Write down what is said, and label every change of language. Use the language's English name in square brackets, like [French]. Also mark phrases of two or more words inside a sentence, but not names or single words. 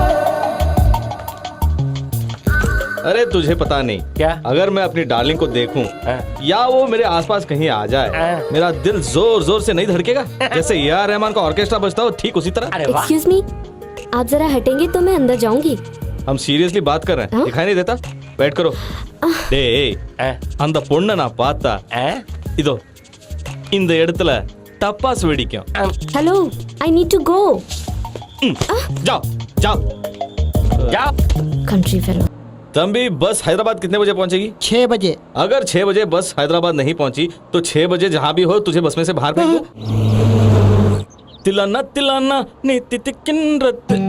[Hindi] अरे तुझे पता नहीं क्या? अगर मैं अपनी डार्लिंग को देखूं या वो मेरे आसपास कहीं आ जाए, मेरा दिल जोर जोर से नहीं धड़केगा? जैसे ए.आर. रहमान का ऑर्केस्ट्रा बजता हो, ठीक उसी तरह। [English] excuse me, [Hindi] आप जरा हटेंगे तो मैं अंदर जाऊंगी। हम सीरियसली बात कर रहे हैं, दिखाई नहीं देता? बैठ करो। [Tamil] அந்த பொண்ண நான் பார்த்தா இதோ இந்த இடத்துல டப்பாஸ் வெடிக்கும். [English] hello, I need to go. [Hindi] जाओ जाओ जाओ। [English] country fellow. [Hindi] तंबी, बस हैदराबाद कितने बजे पहुंचेगी? 6 बजे। अगर 6 बजे बस हैदराबाद नहीं पहुंची तो 6 बजे जहां भी हो तुझे बस में से बाहर फेंक दूं। तिलाना तिलाना नितिकिनरत।